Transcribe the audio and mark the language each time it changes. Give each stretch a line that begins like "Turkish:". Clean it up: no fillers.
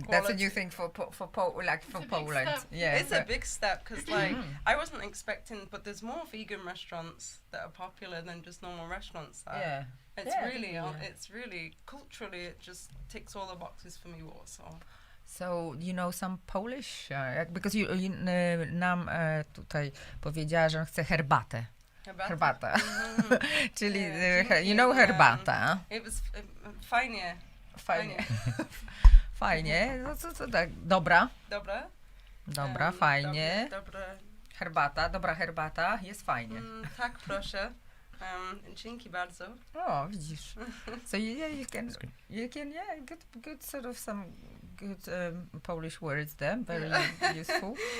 English: Quality. That's a new thing for Poland. Yeah, it's a big step because like I wasn't expecting, but there's more vegan restaurants that are popular than just normal restaurants there. Yeah. It's really culturally it just ticks all the boxes for me, Warsaw. So, some Polish, because
Polish: nam tutaj powiedziała, że chce herbatę. Herbata. Czyli, herbata.
English: It was
Polish: fajnie. Fajnie. No co tak, dobra, fajnie. Dobra herbata, jest fajnie. Tak, proszę. Dzięki bardzo. Oh, widzisz.
English: So you can good sort of some good Polish words there, very useful.